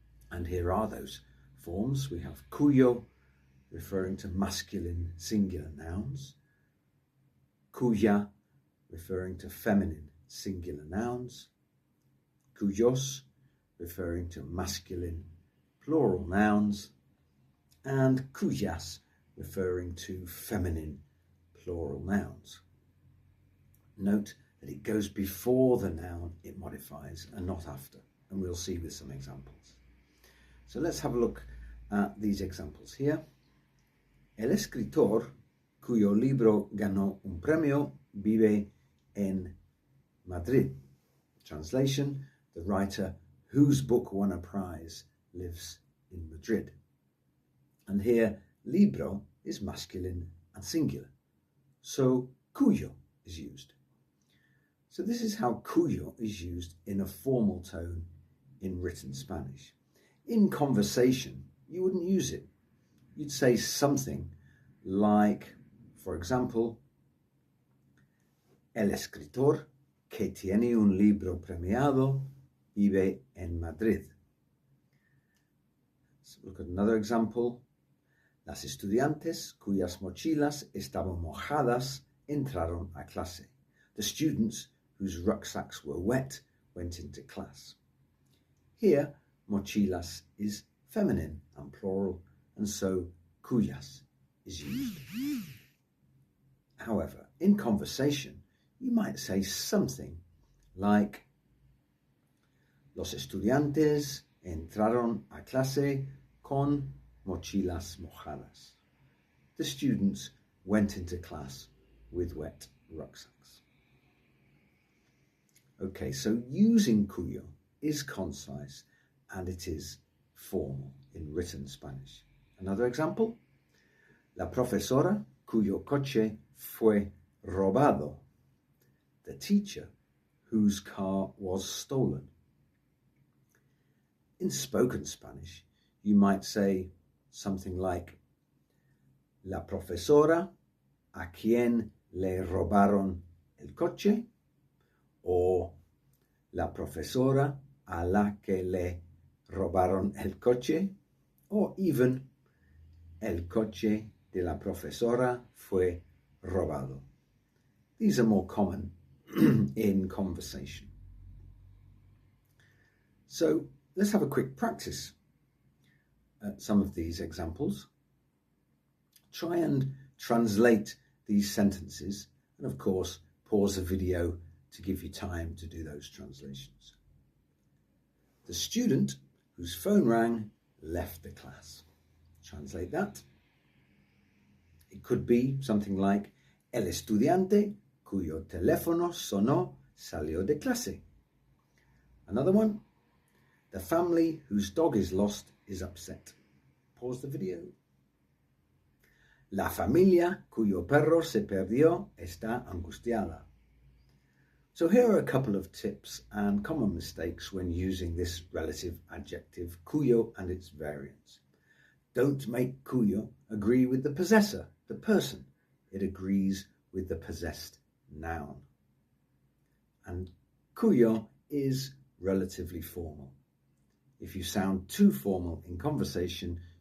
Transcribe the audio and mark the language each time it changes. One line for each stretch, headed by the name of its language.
English: And here are those forms. We have cuyo, referring to masculine singular nouns, cuya, referring to feminine singular nouns, cuyos, referring to masculine plural nouns, and cuyas, referring to feminine plural nouns. Note that it goes before the noun it modifies and not after, and we'll see with some examples. So let's have a look at these examples here.
Spanish: El escritor cuyo libro ganó un premio vive en Madrid.
English: Translation: the writer whose book won a prize lives in Madrid. And here, libro is masculine and singular, so cuyo is used. So this is how cuyo is used in a formal tone in written Spanish. In conversation, you wouldn't use it. You'd say something like, for example,
Spanish: el escritor que tiene un libro premiado vive en Madrid.
English: Let's look at another example.
Spanish: Las estudiantes cuyas mochilas estaban mojadas entraron a clase.
English: The students whose rucksacks were wet went into class. Here, mochilas is feminine and plural, and so cuyas is used. However, in conversation, you might say something like,
Spanish: los estudiantes entraron a clase con mochilas mojadas.
English: The students went into class with wet rucksacks. Okay, so using cuyo is concise and it is formal in written Spanish. Another example,
Spanish: la profesora cuyo coche fue robado.
English: The teacher whose car was stolen. In spoken Spanish, you might say something like,
Spanish: la profesora a quien le robaron el coche, or la profesora a la que le robaron el coche, or even el coche de la profesora fue robado.
English: These are more common in conversation. So let's have a quick practice at some of these examples. Try and translate these sentences, and of course pause the video to give you time to do those translations. The student whose phone rang left the class. Translate that. It could be something like,
Spanish: el estudiante cuyo teléfono sonó salió de clase.
English: Another one, the family whose dog is lost is upset. Pause the video.
Spanish: La familia cuyo perro se perdió está angustiada.
English: So here are a couple of tips and common mistakes when using this relative adjective cuyo and its variants. Don't make cuyo agree with the possessor, the person. It agrees with the possessed noun. And cuyo is relatively formal. If you sound too formal in conversation,